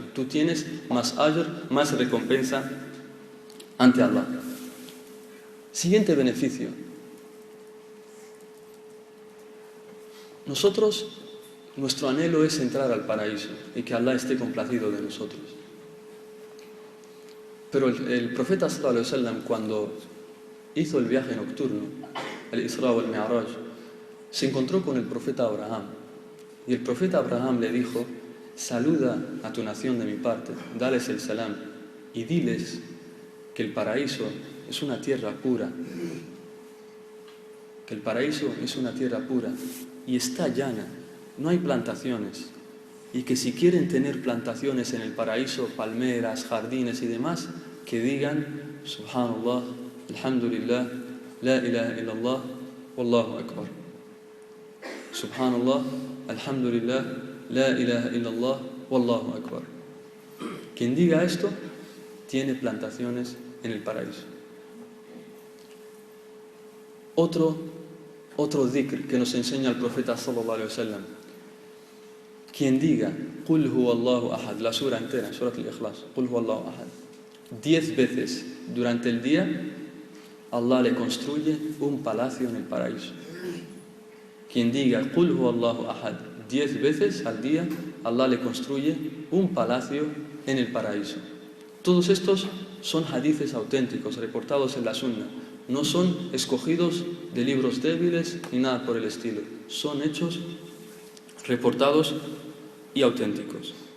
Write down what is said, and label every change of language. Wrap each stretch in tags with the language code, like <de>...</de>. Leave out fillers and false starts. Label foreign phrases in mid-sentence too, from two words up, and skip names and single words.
<es>Tú tienes más ajr, más recompensa ante Allah. Siguiente beneficio. Nuestro anhelo es entrar al paraíso y que Allah esté complacido de nosotros. Pero el profeta</es> <ar>صلى الله عليه وسلم,</ar> <es>cuando hizo el viaje nocturno, el Isra o el Mi'raj, se encontró con el profeta Abraham. Y el profeta Abraham le dijo: saluda a tu nación de mi parte, dales el salam y diles que el paraíso es una tierra pura. Que el paraíso es una tierra pura y está llana, no hay plantaciones. Y que si quieren tener plantaciones en el paraíso, palmeras, jardines y demás, que digan</es> <ar>سبحان الله، الحمد لله، لا إله إلا الله، والله أكبر. سبحان الله، الحمد لله، لا إله إلا الله، والله أكبر.</ar> <es>Quien diga esto, tiene plantaciones en el paraíso. Otro dhikr que nos enseña el profeta</es> <ar>صلى الله عليه وسلم.</ar> <es>Quien diga</es> <ar>قل هو الله أحد,</ar> <es>la sura entera, Surat al-Ikhlas,</es> <ar>قل هو الله أحد,</ar> <es>10 veces durante el día, Allah le construye un palacio en el paraíso. Quien diga</es> <ar>قل هو الله أحد</ar> <es>10 veces al día, Allah le construye un palacio en el paraíso. Todos estos son hadices auténticos, reportados en la Sunna. No son escogidos de libros débiles ni nada por el estilo. Son hechos reportados y auténticos.</es>